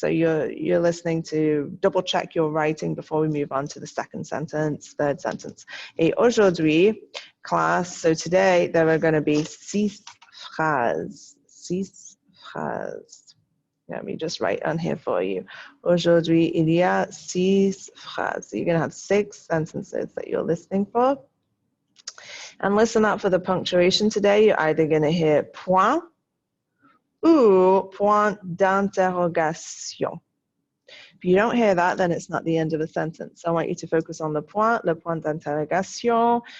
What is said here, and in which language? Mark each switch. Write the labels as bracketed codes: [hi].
[en] So you're listening to double check your writing before we move on to the second sentence, third sentence. [fr] Et aujourd'hui, [en] class, so today there are going to be 6 phrases. 6 phrases. Let me just write on here for you. [fr] Aujourd'hui, il y a 6 phrases. [en] So you're going to have 6 sentences that you're listening for. And listen up for the punctuation today. You're either going to hear [fr] point ou point d'interrogation. [en] If you don't hear that, then it's not the end of a sentence. I want you to focus on [fr] le point d'interrogation.